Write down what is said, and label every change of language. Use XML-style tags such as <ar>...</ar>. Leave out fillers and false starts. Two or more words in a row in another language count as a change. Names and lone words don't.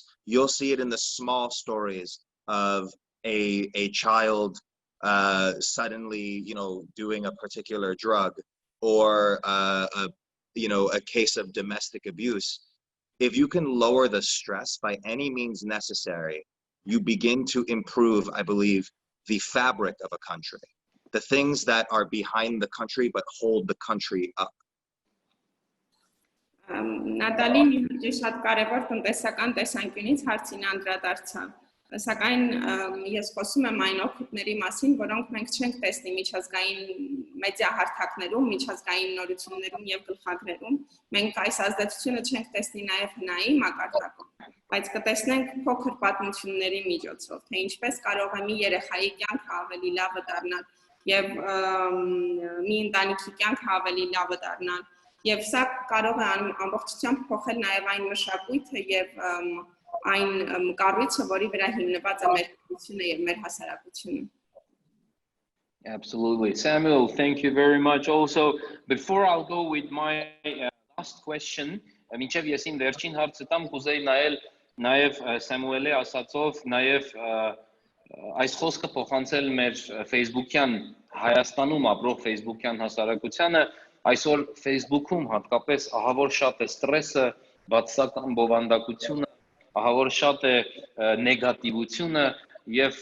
<en>You'll see it in the small stories of a child suddenly, doing a particular drug or a case of domestic abuse. If you can lower the stress by any means necessary, you begin to improve, I believe, the fabric of a country, the things that are behind the country but hold the country up.</en> <hy>Նատալին շատ կարևոր տնտեսական տեսանկյունից հարցին անդրադարձավ։ Սակայն ես խոսում եմ այն օգուտների մասին, որոնք մենք չենք տեսնի միջազգային մեդիա հարթակներում, միջազգային նորություններում եւ գլխագրերում։ Մենք այս ազդեցությունը չենք տեսնի նաեւ հնայի մակարդակում, բայց կտեսնենք փոքր պատմությունների միջոցով, թե ինչպես կարող է մի երեխայի կյանքը ավելի լավը դառնալ եւ մի ընտանիքի կյանքը ավելի լավը դառնալ։ Եվ սա կարող է ամբողջությամբ փոխել նաեւ այն մշակույթը եւ այն կառույցը, որի վրա հիմնված է մեր կրթությունը եւ մեր հասարակությունը։</hy> <en>Absolutely. Samuel, thank you very much. Also, before I'll go with my last question,</en> <hy>մինչև ես իմ վերջին հարցը տամ, կուզեի նայել նաև Սամուելի ասածով, նաև այս խոսքը փոխանցել մեր Facebook-յան Հայաստանում ապրող Facebook-յան հասարակությանը, այսօր Facebook-ում հատկապես ահավոր շատ է ստրեսը, բացասական բովանդակությունը, ահավոր շատ է նեգատիվությունը եւ</hy>